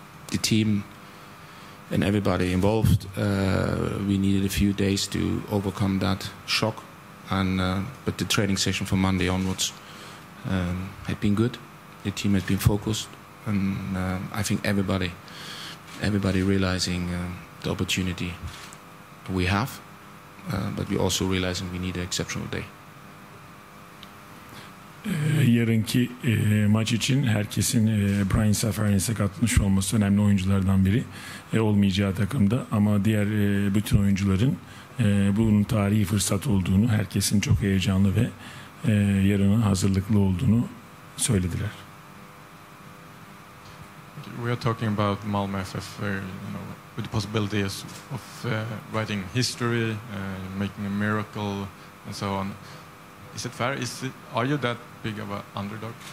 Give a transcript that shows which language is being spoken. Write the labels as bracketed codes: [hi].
[en] The team and everybody involved, we needed a few days to overcome that shock, but the training session from Monday onwards had been good. The team had been focused, and I think everybody realizing the opportunity we have, but we also realizing we need an exceptional day. [tr] Yarınki maç için herkesin Brian Safari'nin sakatlanmış olması önemli oyunculardan biri, olmayacağı takımda, ama diğer bütün oyuncuların bunun tarihi fırsat olduğunu, herkesin çok heyecanlı ve yarına hazırlıklı olduğunu söylediler. [en] We are talking about Malmö FF, with the possibilities of writing history, making a miracle, and so on. Is it fair? Are you that big of an underdog?